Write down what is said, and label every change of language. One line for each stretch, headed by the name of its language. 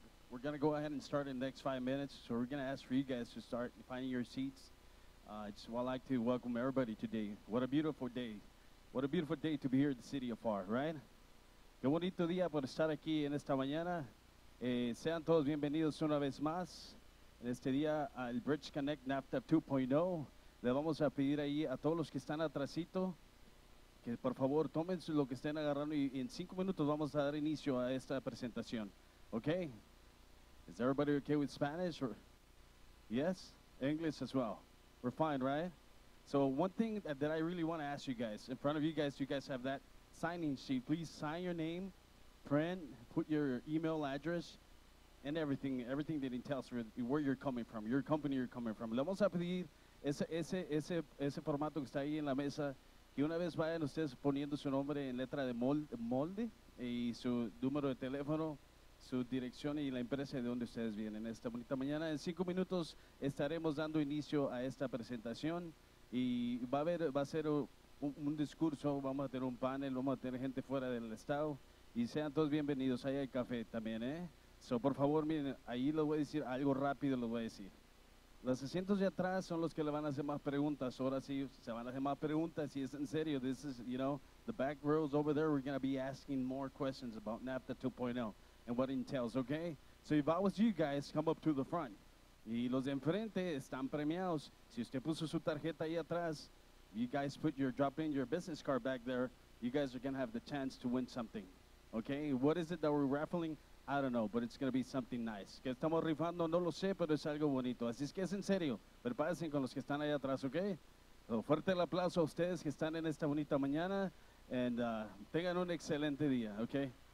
English: We're gonna go ahead and start in the next 5 minutes. So we're gonna ask for you guys to start finding your seats. I'd like to welcome everybody today. What a beautiful day. What a beautiful day to be here in the city of Pharr, right?
Spanish: Qué bonito día por estar aquí en esta mañana. Sean todos bienvenidos una vez más en este día al Bridge Connect NAFTA 2.0. Le vamos a pedir ahí a todos los que están atrasito que por favor tomen lo que estén agarrando y en 5 minutos vamos a dar inicio a esta presentación.
English: Okay? Is everybody okay with Spanish? Or yes? English as well. We're fine, right? So one thing that I really want to ask you guys, in front of you guys have that signing sheet. Please sign your name, print, put your email address, and everything that entails where you're coming from, your company you're coming from.
Spanish: Le vamos a pedir ese formato que está ahí en la mesa, que una vez vayan ustedes poniendo su nombre en letra de molde y su número de teléfono, su dirección y la empresa de donde ustedes vienen. Esta bonita mañana, en 5 minutos estaremos dando inicio a esta presentación y va a ser un discurso, vamos a tener un panel, vamos a tener gente fuera del estado y sean todos bienvenidos. Ahí hay café también, So, por favor, miren, ahí les voy a decir algo rápido, les voy a decir. Los asientos de atrás son los que le van a hacer más preguntas. Ahora sí se van a hacer más preguntas y es en serio.
English: This is, the back rows over there, we're going to be asking more questions about NAFTA 2.0 and what it entails, okay? So if I was you guys, come up to the front.
Spanish: Y los de enfrente están premiados. Si usted puso su tarjeta ahí atrás,
English: you guys drop in your business card back there, you guys are going to have the chance to win something, okay? What is it that we're raffling? I don't know, but it's going to be something nice.
Spanish: ¿Qué estamos rifando? No lo sé, pero es algo bonito. Así es que es en serio. Prepárense con los que están ahí atrás, ¿ok? So, fuerte el aplauso a ustedes que están en esta bonita mañana. And tengan un excelente día, ¿ok?